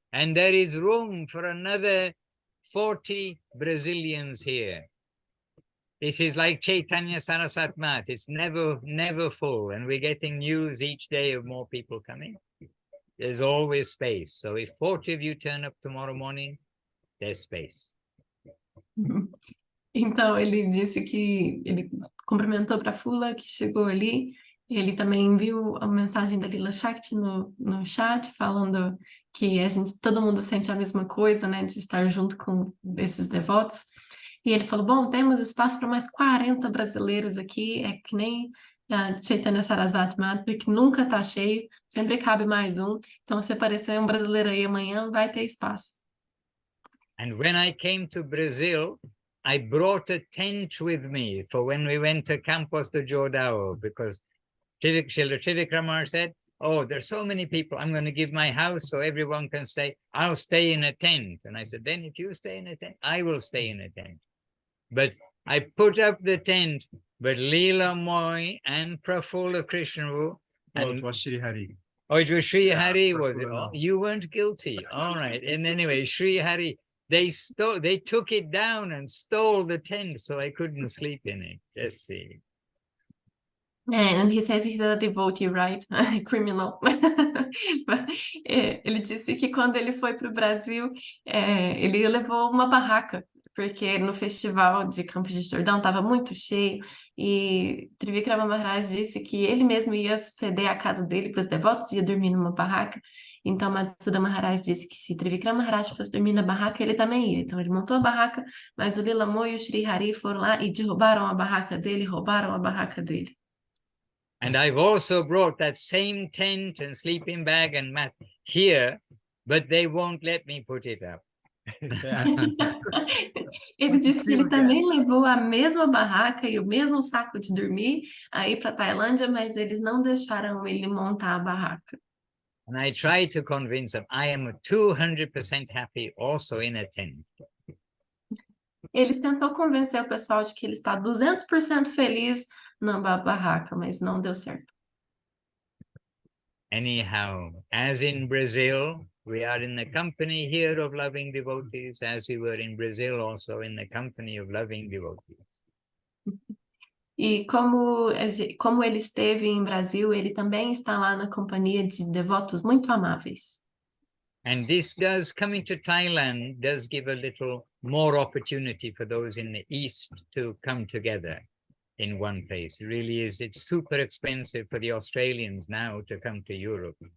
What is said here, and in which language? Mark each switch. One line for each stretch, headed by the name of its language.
English: And there is room for another 40 Brazilians here. This is like Chaitanya Saraswat Mat. It's never full. And we're getting news each day of more people coming. There's always space. So if 40 of you turn up tomorrow morning, there's space.
Portuguese: Então, ele disse que ele cumprimentou para a Fula, que chegou ali. Ele também viu a mensagem da Lila Shakti no chat, falando que todo mundo sente a mesma coisa, né, de estar junto com esses devotos. E ele falou, bom, temos espaço para mais 40 brasileiros aqui, é que nem Chaitanya Saraswati Mata, que nunca está cheio, sempre cabe mais um. Então, se aparecer um brasileiro aí amanhã, vai ter espaço.
English: And when I came to Brazil, I brought a tent with me for when we went to Campos do Jordão, because Srila Trivikramar said, oh, there's so many people, I'm going to give my house so everyone can stay. I'll stay in a tent. And I said, then if you stay in a tent, I will stay in a tent. But I put up the tent, but Lila Moy and Prafula Krishna. And it was Sri Hari. Oh, it was Sri Hari, was it? No. Oh, you weren't guilty. All right. And anyway, Sri Hari, they took it down and stole the tent, so I couldn't sleep in it. Just see. And he says he's a devotee, right? Criminal.
Portuguese: Ele disse que quando ele foi para o Brasil, ele levou uma barraca, porque no festival de Campos de Jordão estava muito cheio, e Trivikrama Maharaj disse que ele mesmo ia ceder a casa dele para os devotos, ia dormir numa barraca. Então, Madhusudan Maharaj disse que se Trivikrama Maharaj fosse dormir na barraca, ele também ia. Então, ele montou a barraca, mas o Lila Moy e o Sri Hari foram lá e derrubaram a barraca dele, roubaram a barraca dele.
English: And I've also brought that same tent and sleeping bag and mat here, but they won't let me put it up.
Portuguese: Ele disse que ele também levou a mesma barraca e o mesmo saco de dormir aí para Tailândia, mas eles não deixaram ele montar a barraca.
English: And I tried to convince them I am 200% happy also in a tent.
Portuguese: Ele tentou convencer o pessoal de que ele está 200% feliz na barraca, mas não deu certo.
English: Anyhow, as in Brazil, we are in the company here of loving devotees, as we were in Brazil also in the company of loving devotees.
Portuguese: E como ele esteve em Brasil, ele também está lá na companhia de devotos muito amáveis.
English: And this does, coming to Thailand, does give a little more opportunity for those in the East to come together in one place. It really is, it's super expensive for the Australians now to come to Europe.